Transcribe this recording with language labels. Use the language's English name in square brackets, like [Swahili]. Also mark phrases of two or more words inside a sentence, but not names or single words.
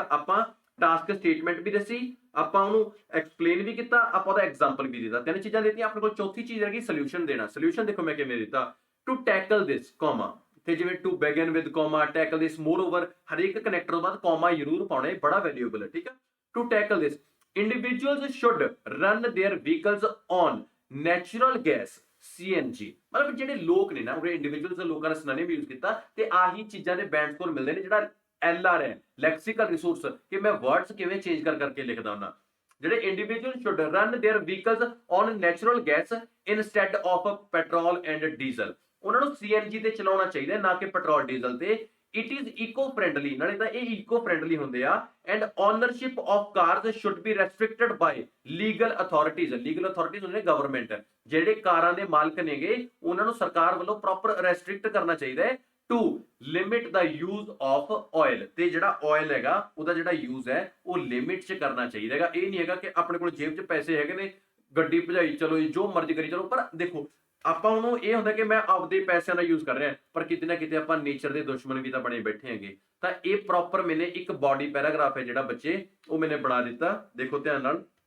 [Punjabi] ਆਪਾਂ [English] task statement [Punjabi] ਵੀ ਦੱਸੀ, ਆਪਾਂ ਉਹਨੂੰ ਐਕਸਪਲੇਨ ਵੀ ਕੀਤਾ, ਆਪਾਂ ਉਹਦਾ ਐਗਜ਼ਾਮਪਲ ਵੀ ਦਿੱਤਾ, ਤਿੰਨ ਚੀਜ਼ਾਂ ਦਿੱਤੀਆਂ। ਆਪਣੇ ਕੋਲ ਚੌਥੀ ਚੀਜ਼ ਹੈਗੀ ਸੋਲੂਸ਼ਨ ਦੇਣਾ। ਸੋਲੂਸ਼ਨ ਦੇਖੋ ਮੈਂ ਕਿਵੇਂ ਦਿੱਤਾ, [English] to tackle this comma, [Punjabi] ਤੇ ਜਿਵੇਂ [English] to begin with comma, tackle this, moreover [Punjabi] ਹਰੇਕ ਕਨੈਕਟਰ ਤੋਂ ਬਾਅਦ ਕੋਮਾ ਜ਼ਰੂਰ ਪਾਉਣਾ, ਇਹ ਬੜਾ ਵੈਲਿਊਏਬਲ ਹੈ, ਠੀਕ ਹੈ। [English] to tackle this individuals should run their vehicles on natural gas CNG, [Punjabi] ਮਤਲਬ ਜਿਹੜੇ ਲੋਕ ਨੇ ਨਾ, ਉਹ ਇੰਡੀਵਿਜੂਅਲਸ ਲੋਕਾਂ ਨੇ [English] synonym use [Punjabi] ਕੀਤਾ, ਤੇ ਆਹੀ ਚੀਜ਼ਾਂ ਦੇ [English] band score [Punjabi] ਮਿਲਦੇ ਨੇ। ਜਿਹੜਾ LR ਹੈ [English] lexical resource, [Punjabi] ਕਿ ਮੈਂ ਵਰਡਸ ਕਿਵੇਂ ਚੇਂਜ ਕਰਕੇ ਲਿਖਦਾ ਹੁੰਦਾ। [English] ਜਿਹੜੇ ਇੰਡੀਵਿਜੂਅਲ should run their vehicles on natural gas instead of petrol and diesel, [Punjabi] ਉਹਨਾਂ ਨੂੰ CNG ਤੇ ਚਲਾਉਣਾ ਚਾਹੀਦਾ, ਨਾ ਕਿ [English] petrol diesel [Punjabi] ਤੇ। [English] It is eco-friendly, [Punjabi] ਨਾਲੇ ਤਾਂ ਇਹ eco-friendly ਹੁੰਦੇ ਆ, [English] and ownership of cars should be restricted by legal authorities, legal authorities [Punjabi] ਹੁੰਦੇ ਨੇ ਗਵਰਨਮੈਂਟ। ਜਿਹੜੇ ਕਾਰਾਂ ਦੇ ਮਾਲਕ ਨੇਗੇ, ਉਹਨਾਂ ਨੂੰ ਸਰਕਾਰ ਵੱਲੋਂ [English] proper restrict [Punjabi] ਕਰਨਾ ਚਾਹੀਦਾ ਹੈ [English] to limit the use of oil, [Punjabi] ਤੇ ਜਿਹੜਾ ਆਇਲ ਹੈਗਾ ਉਹਦਾ ਜਿਹੜਾ ਯੂਜ਼ ਹੈ ਉਹ ਲਿਮਿਟ 'ਚ ਕਰਨਾ ਚਾਹੀਦਾ ਹੈਗਾ। ਇਹ ਨਹੀਂ ਹੈਗਾ ਕਿ ਆਪਣੇ ਕੋਲ ਜੇਬ 'ਚ ਪੈਸੇ ਹੈਗੇ ਨੇ, ਗੱਡੀ ਭਜਾਈ ਚਲੋ ਜੀ, ਜੋ ਮਰਜ਼ੀ ਕਰੀ ਚਲੋ। ਪਰ ਦੇਖੋ, ਆਪਾਂ ਉਹਨੂੰ ਇਹ ਹੁੰਦਾ ਕਿ ਮੈਂ ਆਪਦੇ ਪੈਸਿਆਂ ਦਾ ਯੂਜ਼ ਕਰ ਰਿਹਾ, ਪਰ ਕਿਤੇ ਨਾ ਕਿਤੇ ਆਪਾਂ ਨੇਚਰ ਦੇ ਦੁਸ਼ਮਣ ਵੀ ਤਾਂ ਬਣੇ ਬੈਠੇ ਹੈਗੇ। ਤਾਂ ਇਹ ਪ੍ਰੋਪਰ ਮੈਨੇ ਇੱਕ [English] body paragraph [Punjabi] ਹੈ ਜਿਹੜਾ ਬੱਚੇ ਉਹ ਮੈਨੇ ਬਣਾ ਦਿੱਤਾ, ਦੇਖੋ ਧਿਆਨ ਨਾਲ।